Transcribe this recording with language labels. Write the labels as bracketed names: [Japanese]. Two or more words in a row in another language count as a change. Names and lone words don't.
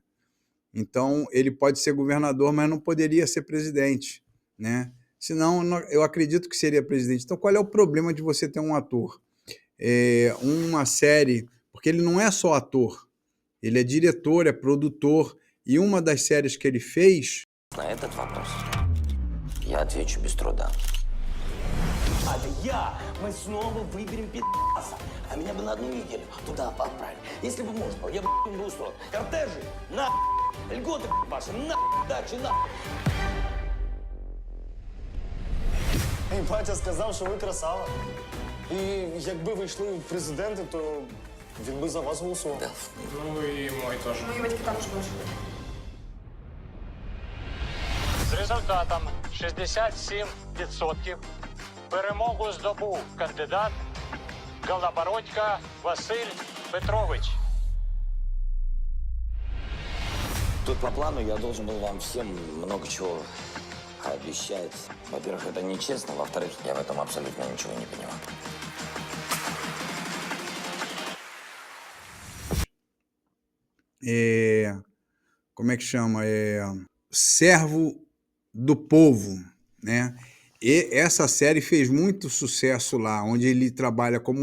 [Portuguese] Então, ele pode ser governador, mas não poderia ser presidente, né? Senão, eu acredito que seria presidente. Então, qual é o problema de você ter um ator? Uma série, porque ele não é só ator, ele é diretor, é produtor, e uma das séries que ele fez... [Russian] На этот вопрос я отвечу без труда. Мы снова выберем пи***аса. А меня бы на одну неделю туда отправили. Если бы можно было, я бы им был устроен. Кортежи, на льготы ваши, на дачи, на. [Ukrainian] Мій батя сказав, що ви красава. І якби ви йшли в президенти, то він би за вас голосував. [Russian] Да. [Ukrainian] Ну і мой теж. Мої батьки також бачили. З результатом 67% перемогу здобув кандидат Голобородько Василь Петрович. [Russian] Тут по плану я должен был вам всем много чего обещать. Во-первых, это нечестно. Во-вторых, я в этом абсолютно ничего не понимаю. [Portuguese] Como é que chama? Servo do Povo, né? E essa série fez muito sucesso lá, onde ele trabalha como...